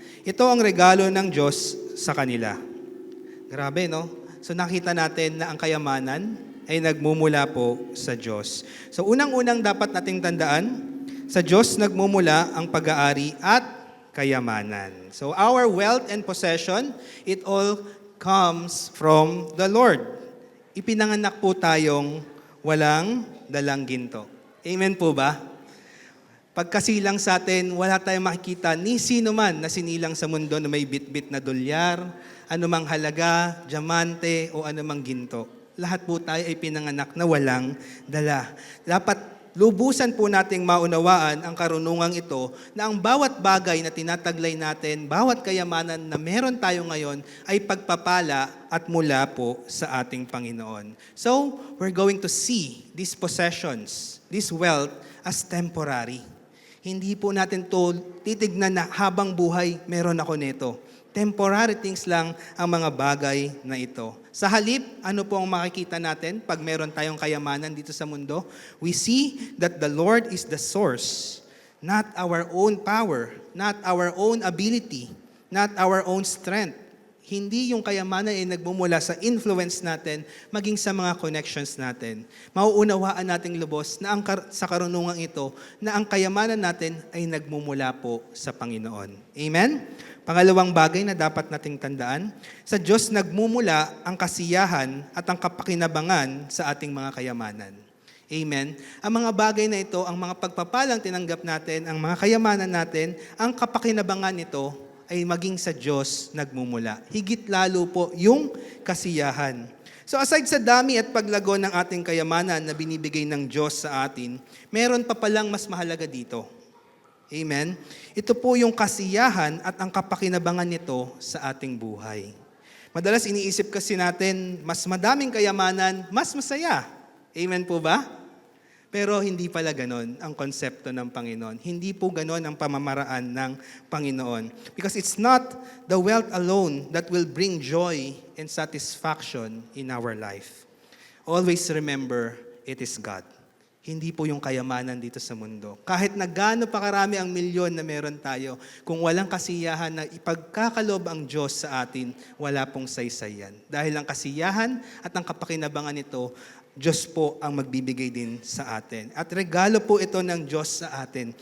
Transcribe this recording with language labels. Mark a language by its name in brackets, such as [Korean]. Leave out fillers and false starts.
[Filipino] Ito ang regalo ng Diyos sa kanila. Grabe, no? So nakita natin na ang kayamanan ay nagmumula po sa Diyos. So unang-unang dapat nating tandaan, sa Diyos nagmumula ang pag-aari at kayamanan. [English] So our wealth and possession, it all comes from the Lord. [Filipino] Ipinanganak po tayong walang dalang ginto. Amen po ba? Pagkasilang sa atin, wala tayong makikita ni sino man na sinilang sa mundo na may bit-bit na dolyar, anumang halaga, diamante o anumang ginto. Lahat po tayo ay pinanganak na walang dala. Dapat lubusan po nating maunawaan ang karunungang ito na ang bawat bagay na tinataglay natin, bawat kayamanan na meron tayo ngayon ay pagpapala at mula po sa ating Panginoon. [English] So, we're going to see these possessions, this wealth as temporary. [Filipino] Hindi po natin to titignan na habang buhay meron ako nito. [English] Temporary things [Filipino] lang ang mga bagay na ito. Sa halip, ano po ang makikita natin pag meron tayong kayamanan dito sa mundo? [English] We see that the Lord is the source, not our own power, not our own ability, not our own strength. [Filipino] Hindi yung kayamanan ay nagmumula sa influence natin, maging sa mga connections natin. Mauunawaan nating lubos na sa karunungang ito, na ang kayamanan natin ay nagmumula po sa Panginoon. Amen? Pangalawang bagay na dapat nating tandaan, sa Diyos nagmumula ang kasiyahan at ang kapakinabangan sa ating mga kayamanan. Amen? Ang mga bagay na ito, ang mga pagpapalang tinanggap natin, ang mga kayamanan natin, ang kapakinabangan nito ay maging sa Diyos nagmumula. Higit lalo po yung kasiyahan. So aside sa dami at paglago ng ating kayamanan na binibigay ng Diyos sa atin, meron pa palang mas mahalaga dito. Amen? Ito po yung kasiyahan at ang kapakinabangan nito sa ating buhay. Madalas iniisip kasi natin, mas madaming kayamanan, mas masaya. Amen po ba? Pero hindi pala ganon ang konsepto ng Panginoon. Hindi po ganon ang pamamaraan ng Panginoon. [English] Because it's not the wealth alone that will bring joy and satisfaction in our life. Always remember, it is God. [Filipino] Hindi po yung kayamanan dito sa mundo. Kahit na gaano pa karami ang milyon na meron tayo, kung walang kasiyahan na ipagkakalob ang Diyos sa atin, wala pong saysay yan. Dahil ang kasiyahan at ang kapakinabangan nito, Diyos po ang magbibigay din sa atin. At regalo po ito ng Diyos sa atin.